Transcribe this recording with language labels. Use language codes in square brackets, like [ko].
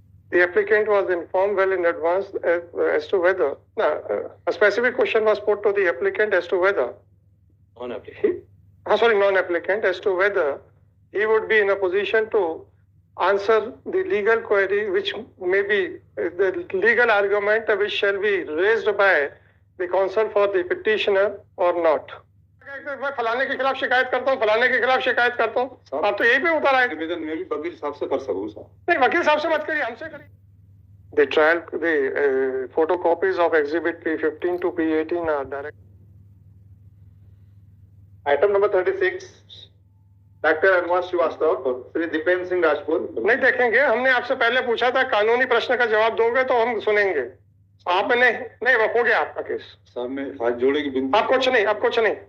[en] The applicant was informed well in advance as to whether a specific question was put to the applicant as to whether non-applicant as to whether he would be in a position to answer the legal query, which may be the legal argument which shall be raised by the counsel for the petitioner or not. [hi] मैं फलाने के खिलाफ शिकायत करता हूँ, फलाने के खिलाफ शिकायत करता हूँ। आप तो यही पे उतर आए। निवेदन मैं भी वकील साहब से कर सकूँ साहब? नहीं, वकील साहब से मत करिए, हमसे करिए। [en] The trial, the photocopies of Exhibit P15 to P18 are direct. Item number 36, doctor Anuvad Srivastava, Shri Dipendra Singh Rajput. [hi] नहीं देखेंगे, हमने आपसे पहले पूछा था कानूनी प्रश्न का जवाब दोगे तो हम सुनेंगे। आपने नहीं, हो गया आपका केस। साहब मैं हाथ जोड़े की बिंदु। आप कुछ नहीं, आप कुछ नहीं।